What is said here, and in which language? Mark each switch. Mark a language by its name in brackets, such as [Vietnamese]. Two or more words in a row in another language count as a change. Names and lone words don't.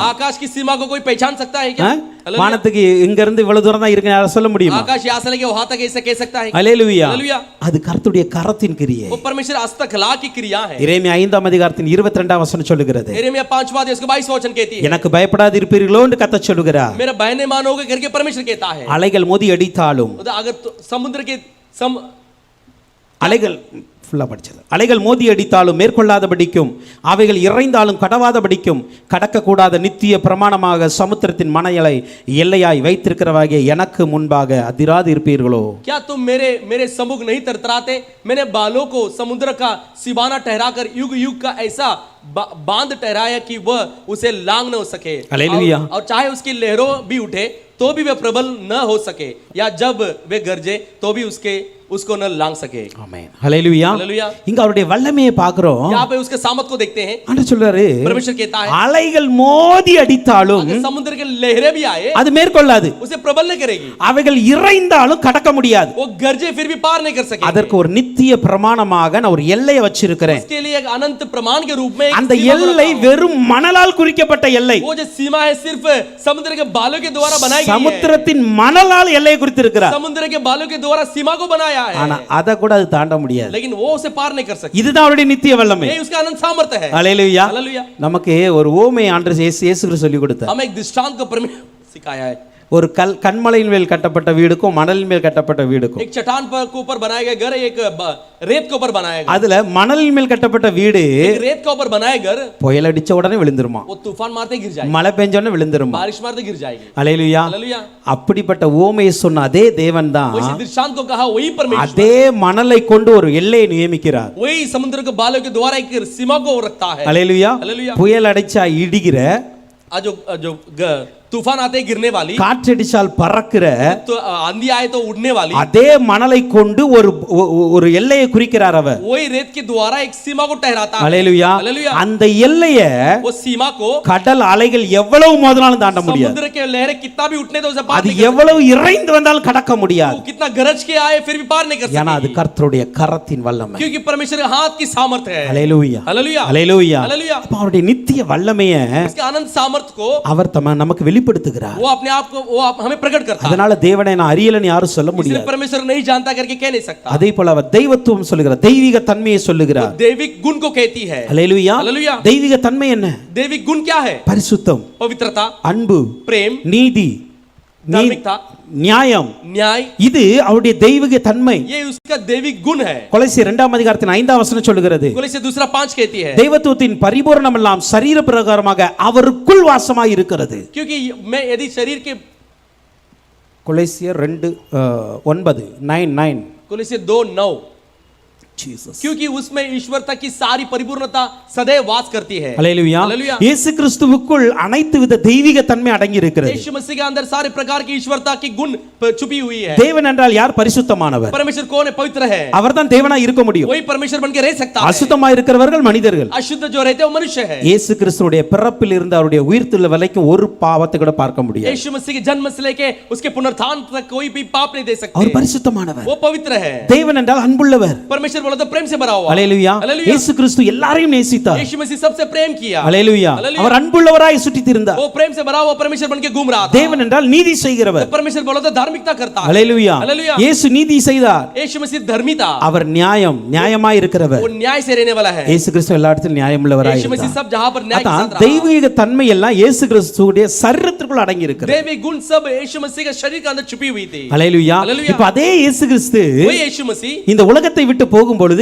[Hindi] आकाश की सीमा को कोई पहचान सकता है क्या? हालेलुया। [Tamil] வானத்துக்கு இங்க இருந்து இவ்வளவு தூரம் தான் இருக்கு யாரா சொல்ல முடியுமா? [Hindi] आकाश यहाँ से लेके वहां तक ऐसे कह सकता है? [Tamil] ஹல்லேலூயா. [Hindi] हालेलुया। [Tamil] அது கர்த்தருடைய கரத்தின் கிரியை. [Hindi] वो परमेश्वर हस्तकला की क्रिया है। [Tamil] எரேமியா 5ஆம் அதிகாரத்தின் 22ஆம் வசனம் சொல்லுகிறது, [Hindi] यिर्मयाह 5वां अध्याय उसका 22वां वचन कहती है, [Tamil] எனக்கு பயப்படாது இருப்பீர்களோ என்று கர்த்தர் சொல்லுகிறார். [Hindi] मेरा भय नहीं मानोगे करके परमेश्वर कहता है। [Tamil] அலைகள் மோதி அடித்தாலும், [Hindi] अगर समुद्र के [Tamil] அலைகள் ஃபுல்லா படிச்சது, அலைகள் மோதி அடித்தாலும் மேற்கொள்ளாதபடிக்கும் அவைகள் இறைந்தாலும் கடவாதபடிக்கும் கடக்கக்கூடாத நித்திய பிரமாணமாக சமுத்திரத்தின் மணலை எல்லையாய் வைத்திருக்கிறவாகிய எனக்கு முன்பாக அதிராது இருப்பீர்களோ? [Hindi] क्या तुम मेरे सम्मुख नहीं तरतराते? मैंने बालों को समुद्र का सिवाना ठहराकर युग युग का ऐसा बांध ठहराया कि वह उसे लांग न हो सके, हालेलुया। और चाहे उसकी लहरों भी उठे तो भी वे प्रबल न हो सके, या जब वे गरजे तो भी उसको न लांग सके। [Tamil] ஆமென். ஹல்லேலூயா. [Hindi] हालेलुया। [Tamil] இங்க அவருடைய வல்லமையை பார்க்கிறோம். [Hindi] यहाँ पे उसके सामर्थ को देखते हैं। [Tamil] ஆண்டவர் சொல்றாரு, [Hindi] परमेश्वर कहता है, [Tamil] அலைகள் மோதி அடித்தாலும் [Hindi] अगर समुद्र के लहरें भी आए [Tamil] அது மேற்கொள்ளாது, [Hindi] उसे प्रबल नहीं करेगी, [Tamil] அவைகள் இறைந்தாலும் கடக்க முடியாது. [Hindi] वो गरजे फिर भी पार नहीं कर सके। [Tamil] அதற்கு ஒரு நித்திய பிரமாணமாக நான் ஒரு எல்லையை வச்சிருக்கிறேன். [Hindi] उसके लिए एक अनंत प्रमाण के रूप में एक [Tamil] அந்த [Hindi] सीमा को [Tamil] எல்லை [Hindi] रखा हूं। [Tamil] வெறும் மணலால் குறிக்கப்பட்ட எல்லை. [Hindi] वो जो सीमा है सिर्फ समुद्र के बालों के द्वारा बनाई गई है। [Tamil] சமுத்திரத்தின் மணலால் எல்லையை குறித்திருக்கிறார். [Hindi] समुद्र के बालों के द्वारा सीमा को बनाया है, [Tamil] ஆனா அத கூட அது தாண்ட முடியாது. [Hindi] लेकिन वो उसे पार नहीं कर सकती। [Tamil] இதுதான் அவருடைய நித்திய வல்லமை. [Hindi] ये उसका अनंत सामर्थ्य है। [Tamil] ஹல்லேலூயா. [Hindi] हालेलुया। [Tamil] நமக்கு ஒரு ஓமை ஆண்டவர் இயேசு கிறிஸ்து சொல்லி கொடுத்தார். [Hindi] हमें एक दृष्टांत को परमेश्वर सिखाया है। [Tamil] ஒரு கண்மலையின் மேல் கட்டப்பட்ட வீடுக்கும் மணலின் மேல் கட்டப்பட்ட வீடுக்கும், [Hindi] एक चट्टान पर के ऊपर बनाया गया घर, एक रेत के ऊपर बनाया गया। [Tamil] அதுல மணலின் மேல் கட்டப்பட்ட வீடு [Hindi] एक रेत के ऊपर बनाया घर, [Tamil] புயல் அடிச்ச உடனே விழுந்துருமா, [Hindi] वो तूफान मारते गिर जाएगी, [Tamil] மழை பெஞ்ச உடனே விழுந்துருமா. [Hindi] बारिश मारते गिर जाएगी। [Tamil] ஹல்லேலூயா. [Hindi] हालेलुया। [Tamil] அப்படிப்பட்ட ஓமையை சொன்ன அதே தேவன் தான் [Hindi] वैसे दृष्टांत को कहा वही परमेश्वर, [Tamil] அதே மணலை கொண்டு ஒரு எல்லையை நியமிக்கிறார். [Hindi] वही समुद्र के बालों के द्वारा एक सीमा को रखता है। [Tamil] ஹல்லேலூயா. [Hindi] हालेलुया। [Tamil] புயல் அடிச்சா இடிகிற, [Hindi] जो तूफान आते गिरने वाली, [Tamil] காற்றடிச்சால் பறக்கிற, [Hindi] तो आंधी आए तो उड़ने वाली, [Tamil] அதே மணலை கொண்டு ஒரு எல்லையை குறிக்கிறார் அவர். [Hindi] वही रेत के द्वारा एक सीमा को ठहराता है। [Tamil] ஹல்லேலூயா. [Hindi] हालेलुया। [Tamil] அந்த எல்லையை [Hindi] वो सीमा को [Tamil] கடல் அலைகள் எவ்வளவு மோதினாலும் தாண்ட முடியாது. [Hindi] समुद्र के लहरें कितना भी उठने तो उसे पार [Tamil] அது [Hindi] नहीं कर [Tamil] எவ்வளவு இறைந்து வந்தாலும் கடக்க முடியாது. [Hindi] सकती। कितना गरज के आए फिर भी पार नहीं कर [Tamil] ஏன்னா அது [Hindi] सकती, [Tamil] கர்த்தருடைய கரத்தின் வல்லமை. [Hindi] क्योंकि परमेश्वर के हाथ की सामर्थ्य है। [Tamil] ஹல்லேலூயா. [Hindi] हालेलुया। [Tamil] ஹல்லேலூயா. [Hindi] हालेलुया। [Tamil] அப்ப அவருடைய நித்திய வல்லமையை [Hindi] उसके अनंत सामर्थ्य को [Tamil] அவர் நமக்கு வெளிப்படுத்துகிறார். [Hindi] वो अपने आप को वो हमें प्रकट करता है। [Tamil] அதனால தேவனை நான் அறியலன்னு யாரும் சொல்ல [Hindi] इसलिए [Tamil] முடியாது. [Hindi] परमेश्वर नहीं जानता करके कह नहीं सकता। [Tamil] அதே போல அவர் தெய்வத்துவம் சொல்லுகிறார், தெய்வீக தன்மையை சொல்லுகிறார். [Hindi] दैविक गुण को कहती है। [Tamil] ஹல்லேலூயா. [Hindi] हालेलुया। [Tamil] தெய்வீக தன்மை என்ன? [Hindi] दैविक गुण क्या है? [Tamil] பரிசுத்தம், [Hindi] पवित्रता, [Tamil] அன்பு, [Hindi] प्रेम, [Tamil] நீதி, [Hindi] धार्मिकता, [Tamil] நியாயம், [Hindi] न्याय, [Tamil] இது அவருடைய தெய்வீக தன்மை. [Hindi] ये उसका दैविक गुण है। [Tamil] கொலோசியர் 2 அதிகாரத்தின் 5 வசனம் சொல்லுகிறது, [Hindi] कोलोस्से 2:5 कहती है, [Tamil] தெய்வத்துவத்தின் பரிபூரணம் எல்லாம் சரீர பிரகாரமாக அவருக்குள் வாசமாய் இருக்கிறது. [Hindi] क्योंकि मैं यदि शरीर के [Tamil] கொலோசியர் 2:9 [Hindi] कोलोस्से 2:9 Jesus. क्योंकि उसमें ईश्वरता की सारी परिपूर्णता सदैव वास करती है। [Tamil] அல்லேலூயா. [Hindi] हालेलुया। [Tamil] இயேசு கிறிஸ்துவுக்குள் அனைத்து வித தெய்வீக தன்மை அடங்கி இருக்கிறது. [Hindi] यीशु मसीह के अंदर सारे प्रकार की ईश्वरता की गुण छुपी हुई है। [Tamil] தேவன் என்றால் யார்? பரிசுத்தமானவர். [Hindi] परमेश्वर कौन है? पवित्र है। [Tamil] அவர்தான் தேவனாய் இருக்க முடியும். [Hindi] वही परमेश्वर बनके रह सकता है। [Tamil] அசுத்தமாய் இருக்கிறவர்கள் மனிதர்கள். [Hindi] अशुद्ध जो रहते हैं वो मनुष्य है। [Tamil] இயேசு கிறிஸ்துவுடைய பிறப்பில் இருந்து அவருடைய உயிர்த்தெழுதல் வரைக்கும் ஒரு பாவத்தை கூட பார்க்க முடியாது. [Hindi] यीशु मसीह के जन्म से लेके उसके पुनरुत्थान तक कोई भी पाप नहीं दे सकते। [Tamil] அவர் பரிசுத்தமானவர். [Hindi] वो पवित्र है। [Tamil] தேவன் என்றால் அன்புள்ளவர். [Hindi] परमेश्वर बोला तो प्रेम से भरा हुआ। [Tamil] அல்லேலூயா. [Hindi] हालेलुया। [Tamil] இயேசு கிறிஸ்து எல்லாரையும் நேசித்தார். [Hindi] यीशु मसीह सबसे प्रेम किया। [Tamil] அல்லேலூயா. [Hindi] हालेलुया। [Tamil] அவர் அன்புள்ளவராய் சுற்றித் திரிந்தார். [Hindi] वो प्रेम से भरा हुआ परमेश्वर बनके घूम रहा था। [Tamil] தேவன் என்றால் நீதி செய்கிறவர். [Hindi] परमेश्वर बोला तो धार्मिकता करता है। [Tamil] அல்லேலூயா. [Hindi] हालेलुया। [Tamil] இயேசு நீதி செய்தார். [Hindi] यीशु मसीह धर्मी था। [Tamil] அவர் நியாயமாய் இருக்கிறவர். [Hindi] वो न्याय से रहने वाला है। [Tamil] இயேசு கிறிஸ்து எல்லா இடத்திலும் நியாயமுள்ளவராய் [Hindi] यीशु मसीह [Tamil] இருந்தார். [Hindi] सब जहां पर न्याय के [Tamil] அதான் [Hindi] साथ रहा। [Tamil] தெய்வீக தன்மை எல்லாம் இயேசு கிறிஸ்துவுடைய சரீரத்திற்குள் அடங்கி இருக்கிறது. [Hindi] दैवी गुण सब यीशु मसीह के शरीर के अंदर छुपी हुई थी। [Tamil] அல்லேலூயா. [Hindi] हालेलुया। [Tamil] இப்ப அதே இயேசு கிறிஸ்து [Hindi] वही यीशु मसीह [Tamil] இந்த உலகத்தை விட்டு போகும் பொழுது